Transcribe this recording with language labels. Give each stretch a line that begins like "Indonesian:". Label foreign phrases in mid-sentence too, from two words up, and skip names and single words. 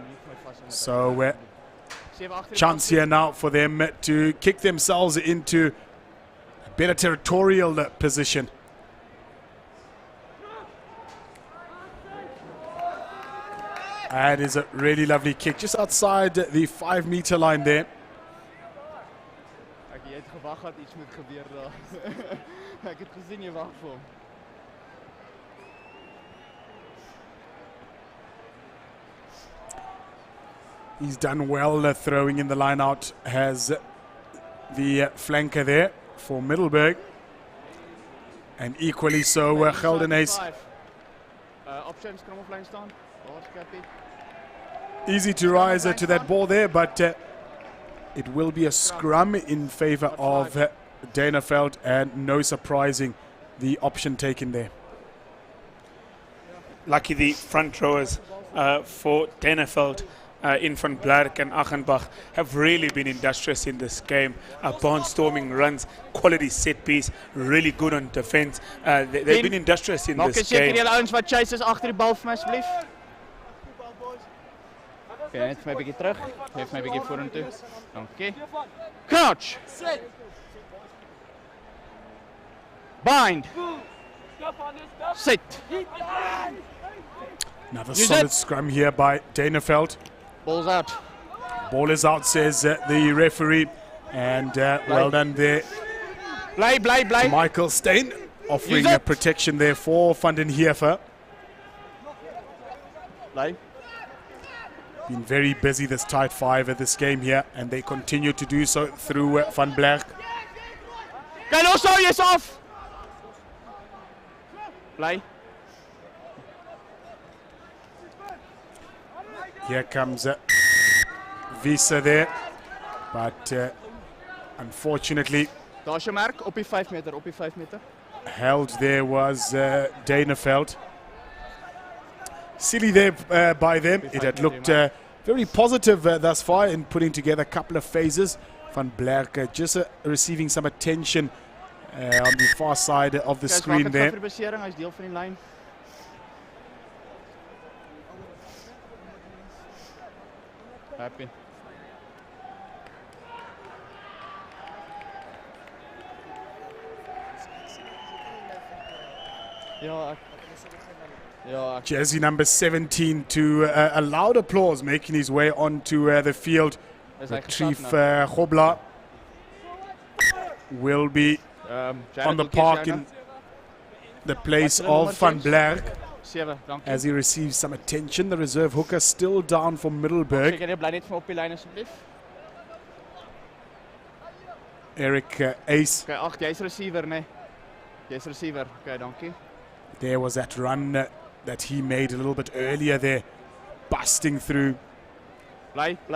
English: So chance here now for them to kick themselves into a better territorial position. And is a really lovely kick just outside the 5-meter line there.
Afrikaans: het gewag dat iets moet gebeur daar. Ek het gesien jy wag vir hom.
English: He's done well throwing in the line out. Has the flanker there for Middelburg. And equally so, Geldenays.
Afrikaans: Options kan op lyn staan. Daar's Cappy.
English: Easy to rise to that ball there, but it will be a scrum in favor of Duineveld, and no surprising the option taken there. Lucky the front rowers for Duineveld in Van Blerk and Achenbach have really been industrious in this game. Barnstorming runs, quality set piece, really good on defense. They've been industrious in
Afrikaans: Maak
English: this
Afrikaans: seker
English: game.
Afrikaans: julle ouens wat chase is agter die bal vir my asseblief. Okay, net vir my 'n bietjie terug. Geef my 'n bietjie vorentoe. Dankie. Crouch. Bind. Sit.
English: Another solid scrum here by Duineveld. Ball's out. Ball is out, says the referee. And well done there.
Afrikaans: Bly.
English: Michael Steyn offering Use it. protection there for Van den Heever.
Afrikaans: Bly.
English: Been very busy this tight five at this game here, and they continue to do so through Van Blerk.
Afrikaans: Kyk los hou jy's af. Bly.
English: Here comes Visa there, but unfortunately
Afrikaans: Daar's jou merk op die 5 meter, op die 5 meter.
English: held there was Duineveld. Silly there by them. It had looked very positive thus far in putting together a couple of phases. Van Blerk just receiving some attention on the far side of the screen there.
Afrikaans: Vir besering, hy's deel van die lyn.
English: Happy.
Afrikaans: Ja,
English: Jersey number 17 to a loud applause, making his way onto the field. Retrieve Gobla will be on the park in the place of Van Blerk as he receives some attention. The reserve hooker still down for Middelburg.
Afrikaans: Seker jy bly net vir op die lyn asseblief. Eric Ace. Okay, ag, jy's receiver, nee. Jy's receiver. Okay, dankie.
English: There was that run that he made a little bit earlier there, busting through.
Afrikaans: Bly.